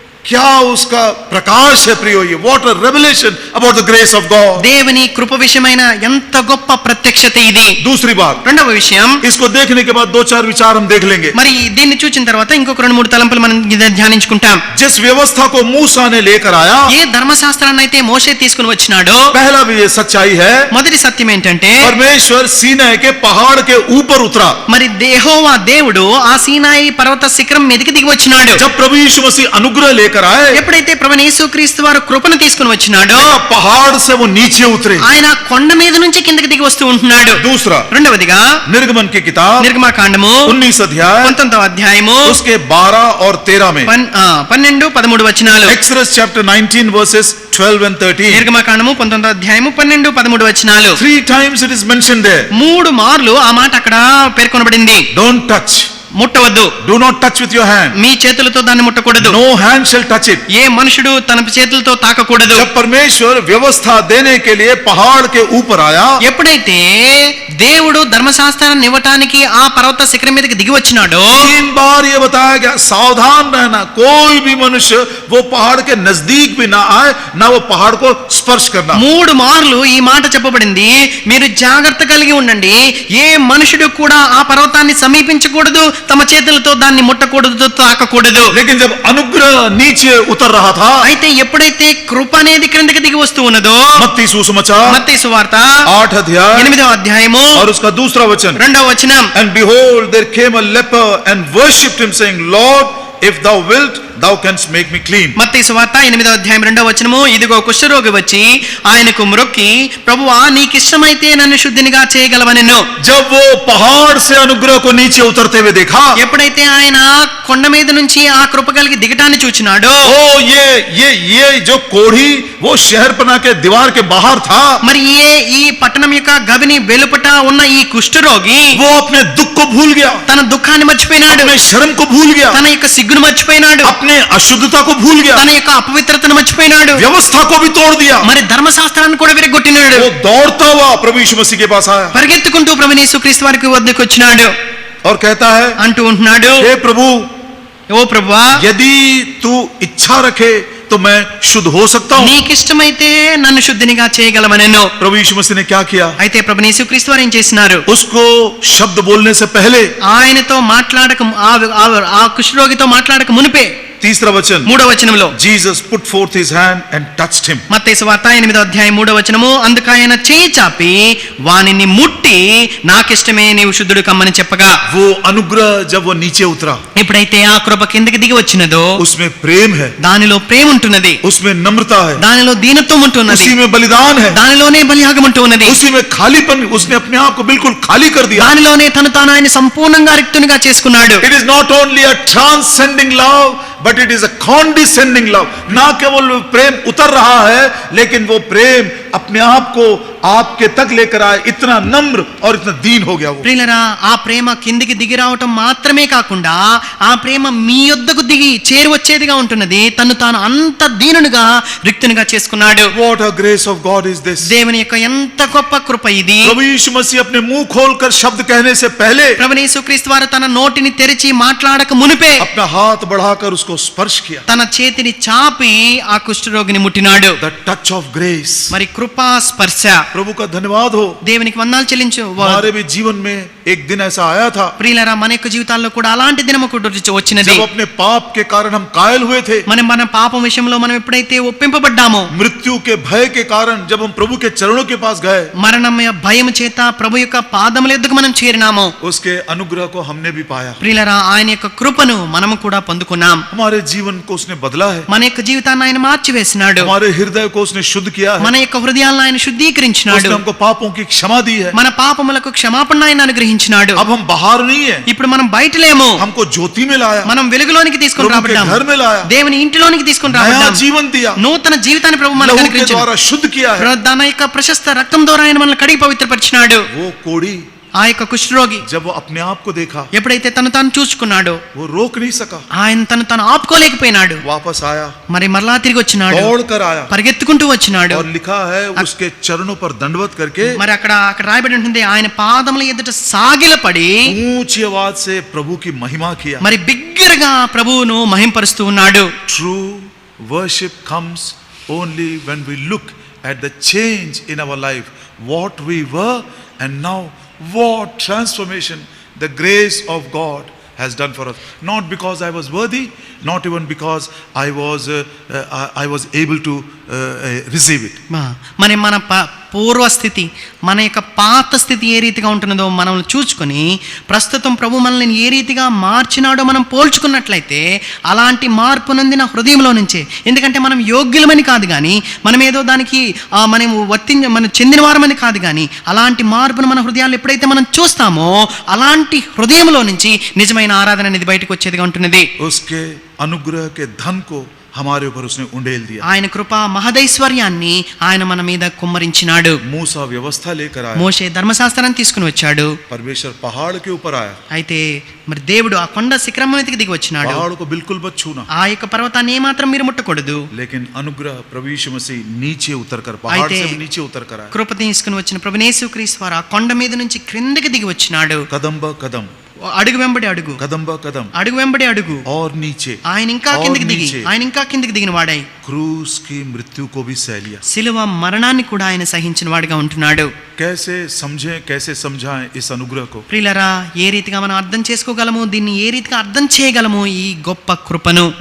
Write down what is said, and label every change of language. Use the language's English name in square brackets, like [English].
[Hindi] क्या उसका प्रकाश है प्रियो. [English] ये what a revelation about the grace of God. [Telugu] దేవుని కృప విషయమైన ఎంత గొప్ప ప్రత్యక్షత ఇది. [Hindi] दूसरी बात, [Telugu] రెండవ విషయం, [Hindi] इसको देखने के बाद 2-4 विचार हम देख लेंगे. [Telugu] మరి దీన్ని చూచిన తర్వాత ఇంకొక 2-3 తలంపులు మనం ధ్యానించుకుంటాం. [Hindi] जिस व्यवस्था को मूसा ने लेकर आया, [Telugu] ఏ ధర్మశాస్త్రాన్ని అయితే మోషే తీసుకుని వచ్చినాడో, [Hindi] पहला भी ये सच्चाई है, [Telugu] మొదటి సత్యం ఏంటంటే [Hindi] परमेश्वर सीनै के पहाड़ के ऊपर उतरा. [Telugu] మరి యెహోవా దేవుడు ఆ సీనాయి పర్వత శిఖరం మీదకి దిగి వచ్చినాడు. [Hindi] जब प्रभु यीशु मसीह अनुग्रह लेकर आए, [Telugu] ఎప్పుడైతే ప్రభువైన యేసుక్రీస్తు వారు కృపను తీసుకుని వచ్చినాడో, [Hindi] पहाड़ से वो नीचे उतरे. [Telugu] ఆయన కొండ మీద నుంచి కిందకి దిగి వస్తూ ఉంటున్నాడు. [Hindi] दूसरा, [Telugu] రెండవదిగా [Hindi] निर्गमन की किताब [Telugu] నిర్గమాకాండము [Hindi] 19 अध्याय [Telugu] 19వ అధ్యాయము [Hindi] उसके 12 और 13 में, [Telugu] 12-13 వచనాలు. [English] Exodus chapter 19 verses 12 and 13. [Telugu] నిర్గమాకాండము 19వ అధ్యాయము 12-13 వచనాలు. [English] 3 times it is mentioned there. [Telugu] 3 మార్లు ఆ మాట అక్కడ పేర్కొనబడింది. [English] Don't touch. [Telugu] ముట్టవద్దు. [English] Do not touch with your hand. [Telugu] మీ చేతులతో దాన్ని ముట్టకూడదు. [English] No hand shall touch it. [Telugu] ఏ మనుషుడు తన చేతులతో తాకకూడదు. [Hindi] जब परमेश्वर व्यवस्था देने के लिए पहाड़ के ऊपर आया, [Telugu] ఎప్పుడైతే దేవుడు ధర్మశాస్త్రాన్ని ఇవ్వటానికి ఆ పర్వత శిఖరం మీదకి దిగి వచ్చినాడో, [Hindi] 3 बार ये बताया गया, सावधान रहना, कोई भी मनुष्य वो पहाड़ के नजदीक भी ना आए, ना वो पहाड़ को स्पर्श करना. [Telugu] 3 మార్లు ఈ మాట చెప్పబడింది. మీరు జాగ్రత్త కలిగి ఉండండి, ఏ మనుషుడు కూడా ఆ పర్వతాన్ని సమీపించకూడదు, తమ చేతులతో దాన్ని ముట్టకూడదు, తాకకూడదు. [Hindi] लेकिन जब अनुग्रह नीचे उतर रहा था, [Telugu] అయితే ఎప్పుడైతే కృప అనేది క్రిందకి దిగి వస్తూ ఉన్నదో, [Hindi] मत्ती सुसमाचार [Telugu] మత్తయి సువార్త [Hindi] 8 अध्याय [Telugu] 8వ అధ్యాయము [Hindi] और उसका दूसरा वचन, [Telugu] 2వ వచనం. [English] and behold there came a leper and worshipped him saying, Lord, if thou wilt, thou canst make me clean. [Telugu] మత్తయి సువార్త 8వ అధ్యాయం 2వ వచనము, ఇదిగో కుష్ఠరోగి వచ్చి ఆయనకు మ్రొక్కి, ప్రభువా నీకిష్టమైతే నన్ను శుద్ధినిగా చేయగలవనెను. [Hindi] जब वो पहाड़ से अनुग्रह को नीचे उतरते हुए देखा, [Telugu] ఎప్పుడైతే ఆయన కొండ మీద నుంచి ఆ కృప కలిగి దిగటాన్ని చూచినాడో, [Hindi] ओ ये जो कोढ़ी वो शहरपना के दीवार के बाहर था, [Telugu] మరి ఈ పట్టణం యొక్క గవిని వెలుపట ఉన్న ఈ కుష్ఠరోగి [Hindi] वो अपने दुख को भूल गया, [Telugu] తన దుఃఖాన్ని మర్చిపోయినాడు, [Hindi] अपने शर्म को भूल गया, [Telugu] తన యొక్క సిగ్గును మర్చిపోయినాడు, [Hindi] अपने अशुद्धता को भूल गया, [Telugu] తన యొక్క అపవిత్రతను మర్చిపోయినాడు, [Hindi] व्यवस्था को भी तोड़ दिया. [Telugu] మరి ధర్మశాస్త్రాన్ని కూడా విరగొట్టినాడు. [Hindi] वो दौड़ता हुआ प्रभु यीशु मसीह के पास आया [Telugu] పరిగెత్తుకుంటూ ప్రభువైన యేసుక్రీస్తు వారికి వద్దకు వచ్చినాడు. [Hindi] और कहता है, [Telugu] అంటూ ఉంటున్నాడు, [Hindi] हे प्रभु, [Telugu] ఓ ప్రభువా [Hindi] यदि तू इच्छा रखे तो मैं शुद्ध हो सकता हूँ. [Telugu] నీకిష్టమైతే నన్ను శుద్ధినిగా చేయగలవనెను. [Hindi] प्रभु यीशु मसीह ने क्या किया? [Telugu] అయితే ప్రభువైన యేసుక్రీస్తు వారు ఏం చేసినారు? [Hindi] उसको शब्द बोलने से पहले, [Telugu] ఆయనతో మాట్లాడక ఆ కుష్ఠరోగితో మాట్లాడక మునిపే [Hindi] तीसरा वचन, [Telugu] 3వ వచనంలో [English] Jesus put forth his hand and touched him. [Telugu] మత్తయి సువార్త 8వ అధ్యాయం 3వ వచనము, అందుకు ఆయన చేయి చాపి వానిని ముట్టి నాకిష్టమే నీవు శుద్ధుడు కమ్మని చెప్పగా, [Hindi] वो अनुग्रह जब वो नीचे उतरा, [Telugu] ఎప్పుడైతే ఆ కృప కిందకి దిగి వచ్చినదో [Hindi] उसमें प्रेम है, [Telugu] దానిలో ప్రేమ ఉంటున్నది, [Hindi] उसमें नम्रता है, [Telugu] దానిలో దీనత్వం ఉంటున్నది, [Hindi] उसी में बलिदान है, [Telugu] దానిలోనే బలియాగం ఉంటూ ఉన్నది, [Hindi] उसी में खालीपन, उसने अपने आप को बिल्कुल खाली कर दिया. [Telugu] దానిలోనే తాను ఆయన సంపూర్ణంగా రిక్తునిగా చేసుకున్నాడు. [English] It is not only a transcending love, but it is a condescending love. [Hindi] ना केवल प्रेम उतर रहा है, लेकिन वो प्रेम अपने आप को आपके तक लेकर आए, इतना नम्र और इतना दीन हो गया वो. [Telugu] ప్రియులరా, ఆ ప్రేమ కిందికి దిగి రావటం మాత్రమే కాకుండా ఆ ప్రేమ మీ యొద్దకు దిగి చేరువచ్చేదిగా ఉంటున్నది. తాను అంత దీనునిగా రిక్తునిగా చేసుకున్నాడు. [English] What a grace of God is this. [Telugu] దేవుని యొక్క ఎంత గొప్ప కృప ఇది. [Hindi] प्रभु यीशु मसीह अपने मुंह खोलकर शब्द कहने से पहले [Telugu] ప్రభువైన యేసుక్రీస్తు వారు తన నోటిని తెరిచి మాట్లాడక మునిపే [Hindi] अपना हाथ बढ़ाकर उसको स्पर्श किया. [Telugu] తన చేతిని చాపి ఆ కుష్ఠరోగిని ముట్టినాడు. [English] The touch of grace. [Telugu] మరి కృపా స్పర్శ. [Hindi] प्रभु का धन्यवाद हो. [Telugu] దేవునికి వందనాలు చెల్లించు. [Hindi] हमारे भी जीवन में एक दिन ऐसा आया था, [Telugu] ప్రియులరా, మన యొక్క జీవితాల్లో కూడా అలాంటి దినము కూడా వచ్చినది. [Hindi] जब अपने पाप के कारण हम कायल हुए थे, [Telugu] మన పాపం విషయంలో మనం ఎప్పుడైతే ఒప్పింపబడ్డామో, [Hindi] मृत्यु के भय के कारण जब हम प्रभु के चरणों के पास गए, [Telugu] మరణం భయం చేత ప్రభు యొక్క పాదముల యొద్దకు మనం చేరినాము. [Hindi] उसके अनुग्रह को हमने भी पाया. [Telugu] ప్రియులరా, ఆయన యొక్క కృపను మనము కూడా పొందుకున్నాం. [Hindi] हमारे जीवन को उसने बदला है, [Telugu] మన యొక్క జీవితాన్ని ఆయన మార్చివేసినాడు. [Hindi] हमारे हृदय को उसने शुद्ध किया है, [Telugu] మన యొక్క హృదయాలను ఆయన శుద్ధీకరించినాడు. [Hindi] उसने हमको पापों की क्षमा दी है. [Telugu] మన పాపములకు క్షమాపణ ఆయన అనుగ్రహించినాడు. [Hindi] अब हम बाहर नहीं है, [Telugu] ఇప్పుడు మనం బయట లేము, [Hindi] हमको ज्योति में लाया, [Telugu] మనం వెలుగులోనికి తీసుకొని [Hindi] प्रभु के [Telugu] రాబడ్డాం, [Hindi] घर में लाया, [Telugu] దేవుని ఇంటిలోనికి తీసుకొని [Hindi] नया [Telugu] రాబడ్డాం, [Hindi] जीवन दिया, [Telugu] నూతన జీవితాన్ని ప్రభు మనకు [Hindi] लहू के [Telugu] అనుగ్రహించాడు. [Hindi] द्वारा शुद्ध किया है. [Telugu] తన యొక్క ప్రశస్త రక్తం ద్వారా ఆయన మనల్ని కడిగి పవిత్రపరిచినాడు. [Hindi] वो कोढ़ी [Telugu] ఆ యొక్క కుష్ఠరోగి [Hindi] जब वो अपने आप को देखा, [Telugu] ఎప్పుడైతే తాను చూసుకున్నాడో, [Hindi] वो रोक नहीं सका, [Telugu] ఆయన తాను ఆపుకోలేకపోయినాడు. [Hindi] वापस आया, [Telugu] మరలా తిరిగి వచ్చినాడు, [Hindi] दौड़ कर आया, [Telugu] పరిగెత్తుకుంటూ వచ్చినాడు. [Hindi] और लिखा है उसके चरणों पर दंडवत करके [Telugu] మరి అక్కడ రాయబడి ఉంటుంది, ఆయన పాదముల ఎదుట సాగిలపడి [Hindi] ऊंची आवाज से प्रभु की महिमा किया. [Telugu] మరి బిగ్గరగా ప్రభువును మహింపరుస్తూ ఉన్నాడు. [English] True worship comes only when we look at the change in our life, what we were and now what transformation the grace of God has done for us. Not because I was worthy, not even because I was able to receive it. [Telugu] మరి మన పూర్వస్థితి, మన యొక్క పాత స్థితి ఏ రీతిగా ఉంటున్నదో మనం చూసుకొని ప్రస్తుతం ప్రభు మనల్ని ఏ రీతిగా మార్చినాడో మనం పోల్చుకున్నట్లయితే అలాంటి మార్పు నొందిన హృదయంలో నుంచే, ఎందుకంటే మనం యోగ్యులమని కాదు కానీ, మనం ఏదో దానికి మనం చెందిన వారమని కాదు కానీ, అలాంటి మార్పును మన హృదయాలు ఎప్పుడైతే మనం చూస్తామో అలాంటి హృదయంలో నుంచి నిజమైన ఆరాధన అనేది బయటకు వచ్చేదిగా ఉంటున్నది. [Hindi] उसके अनुग्रह के धन को हमारे ऊपर उसने उंडेल दिया. [Telugu] ఆయన కృప మహదైశ్వర్యాన్ని ఆయన మన మీద కుమ్మరించినాడు. [Hindi] मूसा व्यवस्था लेकर आया, [Telugu] మోషే ధర్మశాస్త్రాన్ని తీసుకుని వచ్చాడు. [Hindi] परमेश्वर पहाड़ के ऊपर आया, [Telugu] అయితే మరి దేవుడు ఆ కొండ శిఖరం మీదకి దిగి వచ్చినాడు. [Hindi] पहाड़ को बिल्कुल मत छूना, [Telugu] ఆ యొక్క పర్వతాన్ని ఏమాత్రం మీరు ముట్టకూడదు. [Hindi] लेकिन अनुग्रह प्रभु यीशु मसीह नीचे उतरकर, पहाड़ से भी नीचे उतरकर आया. [Telugu] కృప తీసుకుని వచ్చిన ప్రభువైన యేసుక్రీస్తు వారు ఆ కొండ మీద నుంచి క్రిందకి దిగి వచ్చినాడు. [Hindi] कदम ब कदम, [Telugu] అడుగు వెంబడి అడుగు, [Hindi] कदम ब कदम, [Telugu] అడుగు వెంబడి అడుగు, [Hindi] और नीचे [Telugu] ఆయన ఇంకా కిందకి దిగి, ఆయన ఇంకా కిందకి దిగిన వాడై [Hindi] क्रूस की मृत्यु को भी सह लिया. [Telugu] సిలువ మరణాన్ని కూడా ఆయన సహించిన వాడిగా ఉంటున్నాడు. [Hindi] कैसे समझें, कैसे समझाएं इस अनुग्रह को? [Telugu] ప్రియులరా, ఏ రీతిగా మనం అర్థం చేసుకోగలము, దీన్ని ఏ రీతిగా అర్థం చేయగలము ఈ గొప్ప కృపను?